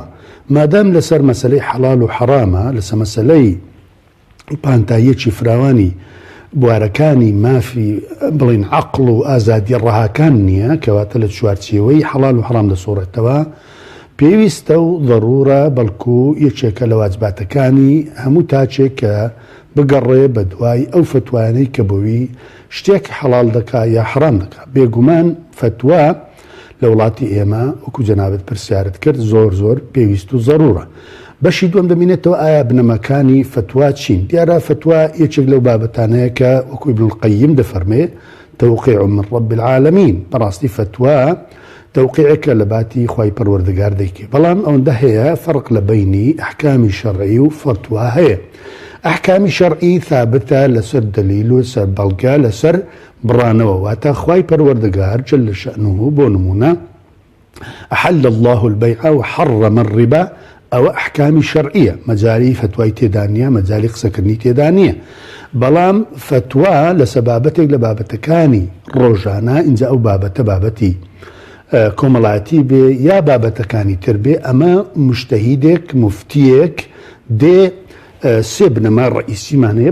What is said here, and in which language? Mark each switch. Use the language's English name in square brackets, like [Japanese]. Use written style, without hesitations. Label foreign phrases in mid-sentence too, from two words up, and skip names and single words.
[Central Kurdish] مادام لەسەر مەسلەی حەڵاڵ و حەرامە، لەسەر مەسلەی پانتاییەکی فراوانی بوارەکانی مافی بڵین عەقڵ و ئازادی ڕەهاکان نییە کەواتە لە چوارچێوەی حەڵاڵ و حەرام دەسۆڕێتەوە، پێویستە و ضرورە بەڵکو یەکێکە لە واجباتەکانی هەموو تاچێک کە بگەڕێ بە دوای ئەو فتوانەی کە بۆوی شتێک حەڵاڵ دەکا یا حەرام دەکا. بێگومان فتوا لە وڵاتی ئێمە وەکو جەنابەت پرسیارت کرد زۆر زۆر پێویست و ضرورە. بەشی دووەم دەمێنێتەوە ئایا بنەمەکانی فتوا چین. دیارە فتوا یەکێک لەو بابەتانەیە کە وەکو ابن القەیم دەفەرمێ [Arabic] توقيع من رب العالمين. [Central Kurdish] بەڕاستی فتوا توقيعەکە لە باتی خوای پەروەردگار دەیکێ، بەڵام ئەوەندە هەیە فەرق لە بەینی ئەحکامی شەرعی و فتوا هەیە. ئەحکامی شەرعی ثابتە لەسەر دەلیل و لەسەر بەڵگە لەسەر بڕانەوە، واتە خوای پەروەردگار [Arabic] جل شأنه [Central Kurdish] بۆ نمونە [Arabic] أحل الله البيع وحرم الربا [Central Kurdish] ئەوە ئەحکامی شەرعیە، مەجاری فتوای تێدا نیە، مەجاری قسەکردنی تێدا نییە. بەڵام فتوا لە سەبابەتێک لە بابەتەکانی ڕۆژانە اینجا ئەو بابەتە بابەتی کۆمەڵایەتی بێ یا بابەتەکانی تر بێ، ئەمە مجتەهیدێک مفتیەک دێ سێ بنەما ڕئیسیمان هەیە.